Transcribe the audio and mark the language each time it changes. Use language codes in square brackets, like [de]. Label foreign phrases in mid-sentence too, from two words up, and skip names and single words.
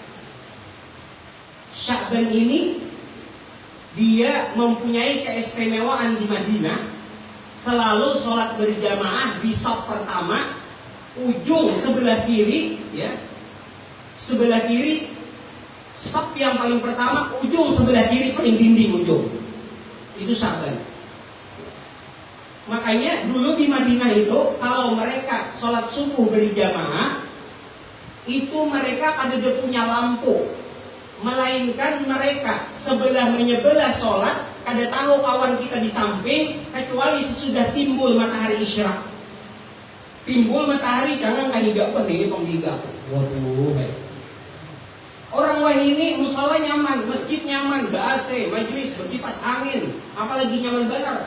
[id] Sya'ban ini dia mempunyai keistimewaan di Madinah, selalu sholat berjamaah di shaf pertama, ujung sebelah kiri, ya, sebelah kiri, shaf yang paling pertama, ujung sebelah kiri paling dinding ujung. Itu Sya'ban. Makanya dulu di Madinah itu kalau mereka sholat subuh berjamaah, itu mereka ada punya lampu, melainkan mereka sebelah menyebelah sholat, kada tahu kawan kita di samping, kecuali sesudah timbul matahari isyraq. [bjn] Timbul matahari jangan kahigap buat ini penghigap. [id] Waduh, orang wah ini musola nyaman, masjid nyaman, AC, majelis berkipas angin, apalagi nyaman benar.